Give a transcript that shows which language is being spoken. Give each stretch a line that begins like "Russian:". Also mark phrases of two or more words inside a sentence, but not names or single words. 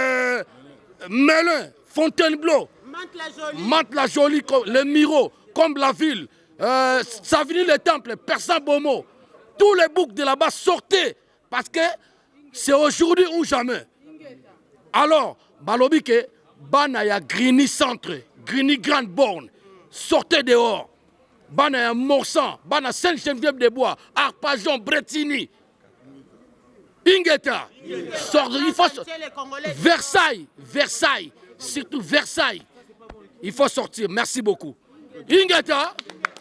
French: Melun, Fontainebleau, Mantes-la-Jolie, Le Miro, Comble-la-Ville, Savigny-les-Temples, Persan-Beaumont, tous les boucs de là-bas sortez parce que c'est aujourd'hui ou jamais.
Lingala: Alors, balobi ke bana ya Grigny Centre, Grigny Grande Borne,
French: sortez dehors.
Lingala: Bana ya Morsan, bana Sainte-Geneviève-des-Bois, Arpajon, Bretigny, Ingeta,
French: il faut Versailles, surtout Versailles. Il faut sortir. Merci beaucoup. Ingeta.